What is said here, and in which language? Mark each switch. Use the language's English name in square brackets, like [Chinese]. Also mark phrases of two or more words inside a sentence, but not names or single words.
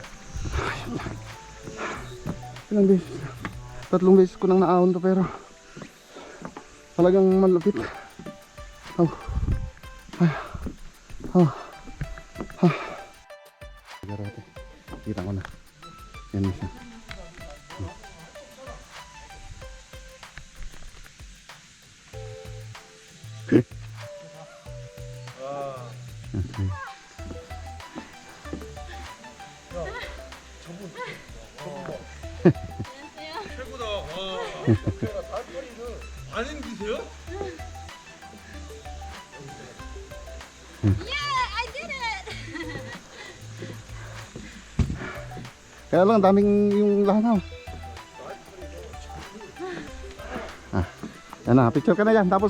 [Filipino] Ilang beses, 3 beses ko nang naahon to pero talagang malupit. Garote, kita ko na. Yan na siya. Okay. [Korean] 최고다. 아는 기세요? [Filipino] Kaya lang daming yung langaw. Yan na, picture ka na yan. Tapos